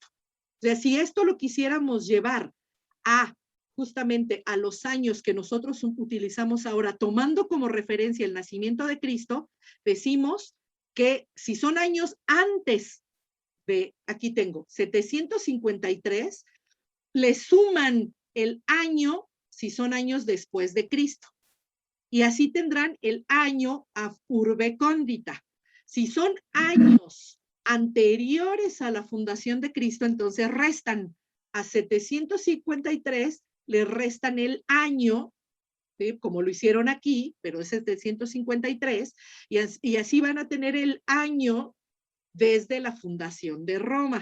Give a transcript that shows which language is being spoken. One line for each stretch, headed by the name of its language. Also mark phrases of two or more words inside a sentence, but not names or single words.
Spanish: O sea, si esto lo quisiéramos llevar a justamente a los años que nosotros utilizamos ahora, tomando como referencia el nacimiento de Cristo, decimos que si son años antes de, aquí tengo, 753, le suman el año si son años después de Cristo. Y así tendrán el año
Latin: ab urbe condita.
Spanish: Si son años anteriores a la fundación de Cristo, entonces restan a 753, le restan el año, ¿sí? Como lo hicieron aquí, pero es 753, y así van a tener el año desde la fundación de Roma.